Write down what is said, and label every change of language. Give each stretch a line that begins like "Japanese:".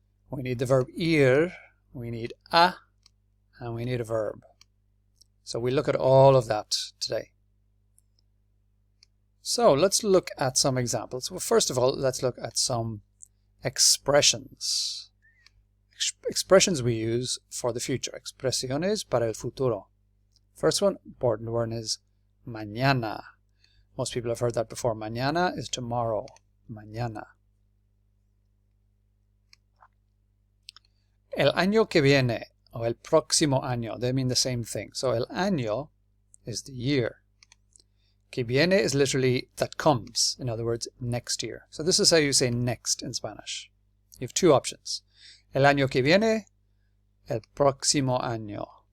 English: We need the verb ir, we need a, and we need a verb. So we look at all of that today. So let's look at some examples. Well, first of all, let's look at some expressions. Expressions we use for the future.
Spanish: Expresiones para el futuro.
English: First one, important word is mañana. Most people have heard that before. Mañana is tomorrow. Mañana.
Spanish: El año que viene o el próximo año,
English: they mean the same thing. So
Spanish: el año
English: is the year.
Spanish: Que viene
English: is literally that comes. In other words, next year. So this is how you say next in Spanish. You have two options.
Spanish: El año que viene, el próximo año.